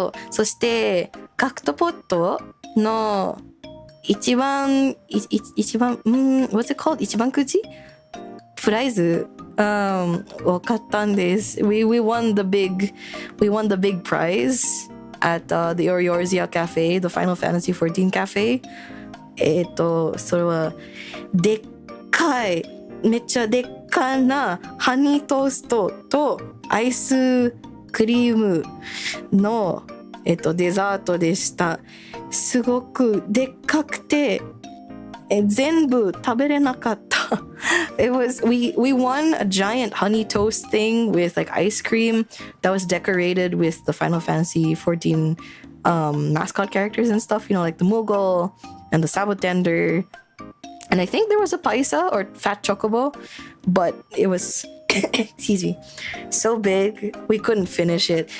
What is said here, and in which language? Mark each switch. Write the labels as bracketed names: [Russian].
[Japanese] そして、ガクトポットの一番、 [English] what's it called? [Japanese] 一番くじプライズを買ったんです。 [English] We won the big prize at the Oriorzia Cafe, the Final Fantasy 14 Cafe. [Japanese] それはでっかい、めっちゃでっかなハニートーストとアイスクリームのデザートでした。すごくでっかくて全部食べれなかった。 [English] It was we won a giant honey toast thing with like ice cream that was decorated with the Final Fantasy 14 mascot characters and stuff, you know, like the Moogle and the Sabotender. And I think there was a paisa or fat chocobo, but it was excuse me, so big we couldn't finish it.